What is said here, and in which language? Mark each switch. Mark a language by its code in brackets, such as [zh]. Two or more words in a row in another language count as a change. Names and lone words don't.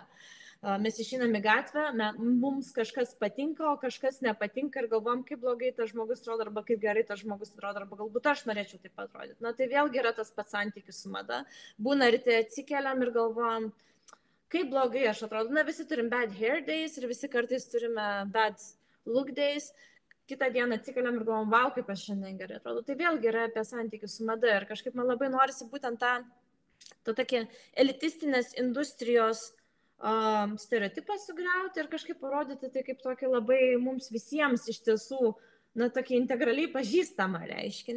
[lt] Mes išeiname į gatvę, mums kažkas patinka, o kažkas nepatinka ir galvom, kaip blogai tas žmogus atrodo, arba kaip gerai tas žmogus atrodo, arba galbūt aš norėčiau taip atrodyti. Tai vėlgi yra tas pats santykis su mada. Būna ryte atsikeliam ir galvom, kaip blogai aš atrodo. Visi turim [en] bad hair days [lt] ir visi kartais turime [en] bad look days. [lt] Kitą dieną atsikeliam ir galvom, wow, kaip aš šiandien gerai atrodo. Tai vėlgi yra apie santykį su mada ir kažkaip man labai norisi būtent tą tokį elitistinės industrijos stereotipą sugriauti ir kažkaip parodyti tai kaip tokį labai mums visiems iš tiesų, tokį integraliai pažįstamą reiškinį.